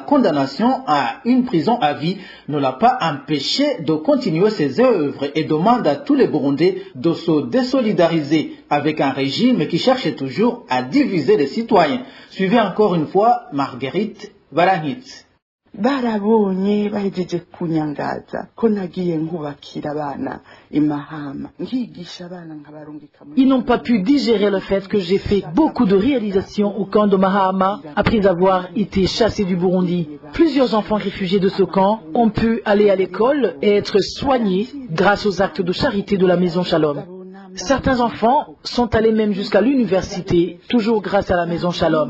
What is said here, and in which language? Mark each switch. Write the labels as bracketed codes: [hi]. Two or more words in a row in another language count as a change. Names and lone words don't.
[fr] condamnation à une prison à vie ne l'a pas empêché de continuer ses œuvres et demande à tous les Burundais de se désolidariser avec un régime qui cherche toujours à diviser les citoyens. Suivez encore une fois Marguerite Varahitse. [rn] barabonye bahejeje kunyangaza ko nagiye nkubakira abana imahama nkigisha abana nkabarungika. [fr] Ils n'ont pas pu digérer le fait que j'ai fait beaucoup de réalisations au camp de Mahama après avoir été chassé du Burundi. Plusieurs enfants réfugiés de ce camp ont pu aller à l'école et être soignés grâce aux actes de charité de la Maison Shalom. Certains enfants sont allés même jusqu'à l'université, toujours grâce à la Maison Shalom.